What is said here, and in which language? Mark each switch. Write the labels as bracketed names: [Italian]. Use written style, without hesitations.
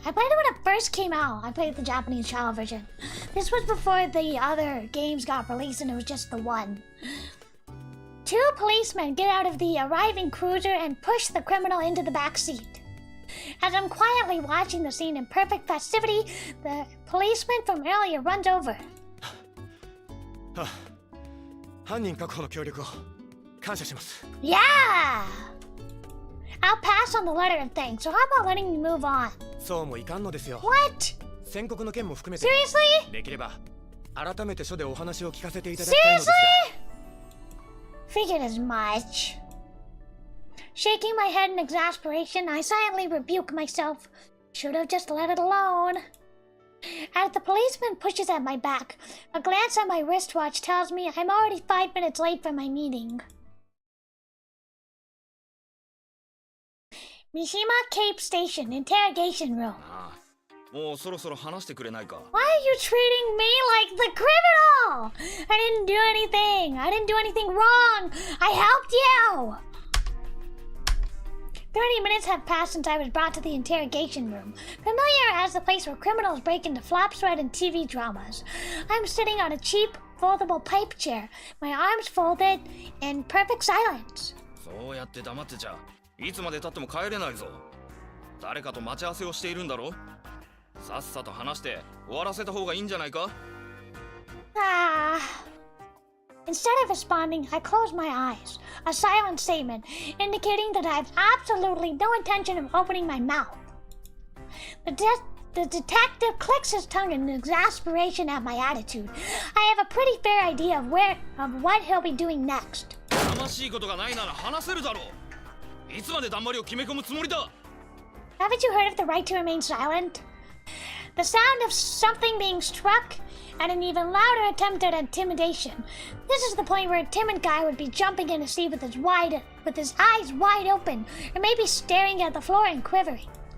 [English] I played it when it first came out. I played the Japanese child version. This was before the other games got released and it was just the one. Two policemen get out of the arriving cruiser and push the criminal into the back seat. As I'm quietly watching the scene in perfect festivity, the policeman from earlier runs over. [Japanese] 犯人確保の協力を感謝します。 [English] Yeah! I'll pass on the letter of thanks, so how about letting me move on? [Japanese] そうもいかんのですよ。 [English] What? [Japanese] 宣告の件も含めて [English] Seriously? [Japanese] できれば改めて署でお話を聞かせていただきたいのですが。 [English] Figured as much. Shaking my head in exasperation, I silently rebuke myself. Should have just let it alone. As the policeman pushes at my back, a glance at my wristwatch tells me I'm already 5 minutes late for my meeting. Mishima Cape Station, interrogation room. [Japanese] もうそろそろ話してくれないか。 [English] Why are you treating me like the criminal? I didn't do anything. I didn't do anything wrong. I helped you. 30 minutes have passed since I was brought to the interrogation room, familiar as the place where criminals break into flop thread and TV dramas. I'm sitting on a cheap, foldable pipe chair, my arms folded, in perfect silence. [Japanese] そうやって黙ってちゃいつまで経っても帰れないぞ。誰かと待ち合わせをしているんだろ。さっさと話して終わらせた方がいいんじゃないか。 [English] Instead of responding, I close my eyes, a silent statement indicating that I have absolutely no intention of opening my mouth. The detective clicks his tongue in exasperation at my attitude. I have a pretty fair idea of what he'll be doing next. [Japanese] 悲しいことがないなら話せるだろう。いつまでだんまりを決め込むつもりだ。 [English] Haven't you heard of the right to remain silent? The sound of something being struck and an even louder attempt at intimidation. This is the point where a timid guy would be jumping in his seat with his eyes wide open, or maybe staring at the floor and quivering.